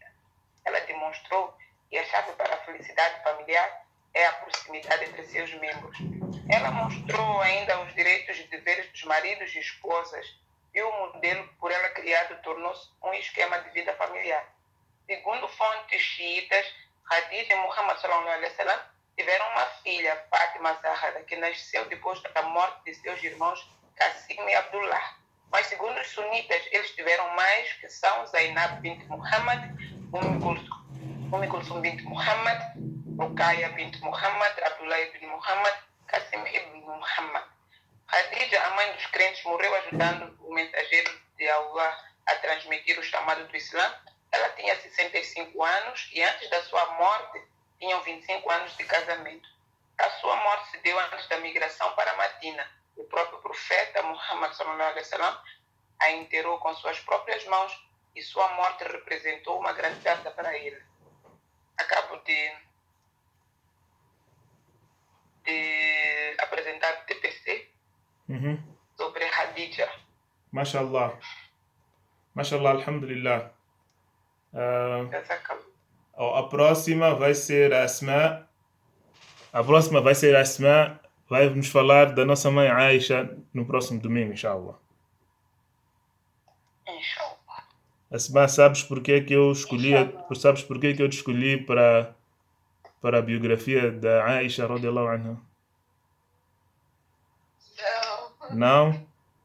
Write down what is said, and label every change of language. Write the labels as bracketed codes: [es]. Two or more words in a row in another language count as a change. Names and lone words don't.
[pt] Ela demonstrou que a chave para a felicidade familiar é a proximidade entre seus membros. Ela mostrou ainda os direitos e deveres dos maridos e esposas e o modelo por ela criado tornou-se um esquema de vida familiar. Segundo fontes xiitas, Khadija e Muhammad [ar] صلى الله عليه وسلم [pt] tiveram uma filha, Fátima Zahra, que nasceu depois da morte de seus irmãos Qasim e Abdullah. Mas segundo os sunitas, eles tiveram mais, que são Zainab bint Muhammad, Kulsum bint Muhammad, Ruqayya bint Muhammad, Abdullah ibn Muhammad, Qasim ibn Muhammad. Khadija, a mãe dos crentes, morreu ajudando o mensageiro de Allah a transmitir o chamado do Islã. Ela tinha 65 anos e antes da sua morte tinham 25 anos de casamento. A sua morte se deu antes da migração para Madina. O próprio profeta Muhammad [ar] صلى الله عليه وسلم [pt] a enterrou com suas próprias mãos e sua morte representou uma grande perda para ele. Acabo de apresentar o TPC sobre Khadija. [ar] Mashallah. ما شاء الله، الحمد لله. [pt] A próxima vai ser a Asma. Vai nos falar da nossa mãe Aisha no próximo domingo, [ar] inshallah. Inshallah. [pt] Asma, sabes porquê que eu escolhi te escolhi para a biografia da Aisha [ar] رضي الله عنها? [pt] Não. Não?